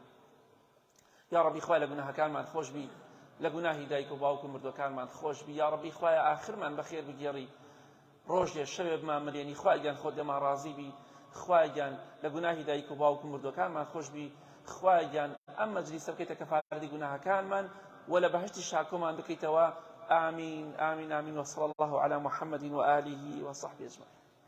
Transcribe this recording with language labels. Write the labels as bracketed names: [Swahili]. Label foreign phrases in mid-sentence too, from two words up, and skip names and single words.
[Central Kurdish] یا ڕەبی خوای لە گوناهەکانمان خۆش بی، لە گوناهی دایک و باوک و مردوەکانمان خۆش بی. یا ڕەبی خوایە ئاخرمان بەخێر بگێڕی، ڕۆژێ شەوێ بمان ملێنی. خوایگیان خۆت لێمان ڕازی بی، خوایگیان لە گوناهی دایک و باوک و مردوەکانمان خۆش بی. خوایگیان ئەم مەجلیسە بکەیتە کەفارەتی گوناهەکانمان و لە بەهشتی شاکۆمان بکەیتەوە. [Arabic] آمين آمين آمين، وصلى الله على محمد وآله وصحبه أجمعين.